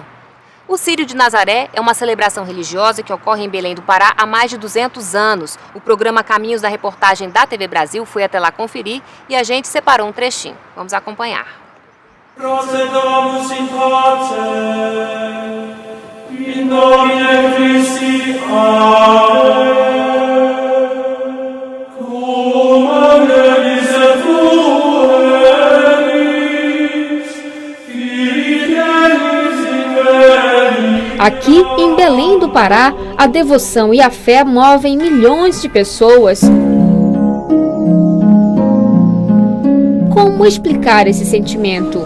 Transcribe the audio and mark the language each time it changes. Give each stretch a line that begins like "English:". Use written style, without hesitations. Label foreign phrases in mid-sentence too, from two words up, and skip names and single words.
Portuguese: O Círio de Nazaré é uma celebração religiosa que ocorre em Belém do Pará há mais de 200 anos. O programa Caminhos da Reportagem da TV Brasil foi até lá conferir e a gente separou um trechinho. Vamos acompanhar.
Latin: Procedamus in pace, in nomine Christi, Amen. Cum angelis
Portuguese: Aqui, em Belém do Pará, a devoção e a fé movem milhões de pessoas. Como explicar esse sentimento?